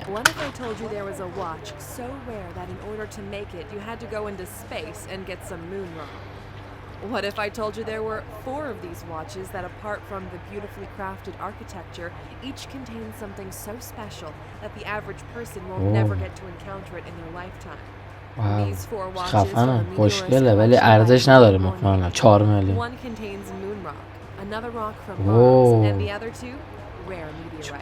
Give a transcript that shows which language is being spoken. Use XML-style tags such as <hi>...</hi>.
<en>What if I told you there was a watch so rare that in order to make it you had to go into space and get some moon rock? What if I told you there were 4 of these watches that, apart from the beautifully crafted architecture, each contain something so special that the average person will never get to encounter it in their lifetime? These 4 watches</en> <fa>خفنه، خوشگله ولی ارزش نداره مطمئنا. 4 میلیون.</fa> <en>One contains moon rock, another rock from Mars, and the other 2 rare meteorites.</en>